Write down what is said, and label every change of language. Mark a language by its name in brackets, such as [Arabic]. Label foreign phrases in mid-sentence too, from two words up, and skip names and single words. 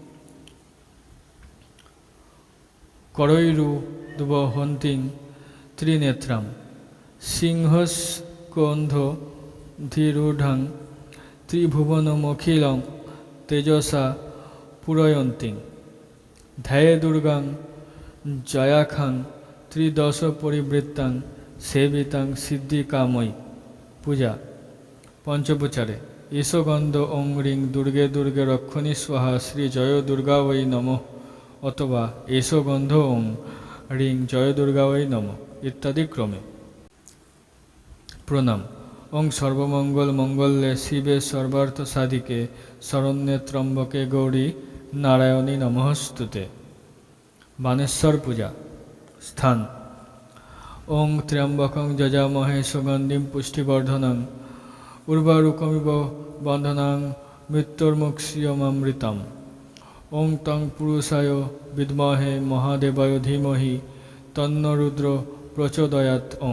[Sanskrit] করৈরুদ্বহন্তিং ত্রিনেত্রাং সিংহস্কন্ধ ধীরূঢ়াং ত্রিভুবনমখিলং তেজসা পূরয়ন্তিং ধ্যায়ে দুর্গাং জয়াখাং ত্রিদশ পরিবৃত্তাং সেবিতাং সিদ্ধিকাময়ী। পূজা পঞ্চপ্রচারে। এসো গন্ধ ওং রিং দুর্গে দুর্গে রক্ষণী স্বাহা শ্রী জয় দুর্গা বৈ নমঃ অথবা এসো গন্ধ ওং রিং জয় দুর্গা বৈ নমঃ ইত্যাদি ক্রমে। প্রণাম। ওং সর্বমঙ্গল মঙ্গলে শিবে সর্বার্থ সাধিকে শরণ্যে ত্র্যম্বকে গৌরী নারায়ণী নমঃস্তুতে। বানেশ্বর পূজা। স্থান। ওং ত্র্যম্বকং যজামহে সুগন্ধিম পুষ্টিবর্ধনং উর্বারুকমিব বন্ধনাং মৃত্যুর্মুক্ষীয়মামৃতম। ওং তং পুরুষায় বিদ্মহে মহাদেবায় ধীমহি তন্ন রুদ্র প্রচোদয়াৎ ওং।